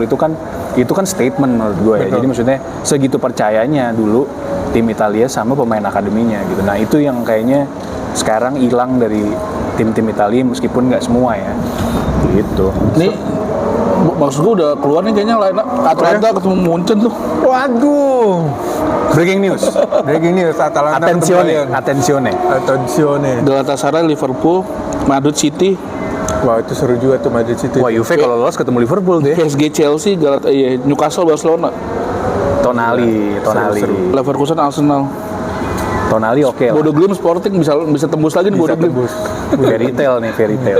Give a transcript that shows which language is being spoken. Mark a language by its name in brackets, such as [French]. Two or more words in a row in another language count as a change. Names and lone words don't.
[Indonesian] Itu kan statement menurut gue ya. Jadi maksudnya segitu percayanya dulu tim Italia sama pemain akademinya gitu. Nah, itu yang kayaknya sekarang hilang dari tim-tim Italia, meskipun nggak semua ya. Gitu. Nih maksud gue udah keluar nih kayaknya Atalanta ketemu Munchen tuh. Waduh. [English] Breaking news. [Indonesian] Atalanta. Attenzione. Galatasaray, Liverpool, Madrid City. Wah, itu seru juga tuh Madrid City. Wah, Juve kalau lolos ketemu Liverpool deh. PSG, Chelsea, Newcastle, Barcelona. Tonali. Leverkusen, Arsenal. Tonali oke lah. Bodo Glimt Sporting bisa tembus lagi nih Bodo Glimt. [English] Fairy tale.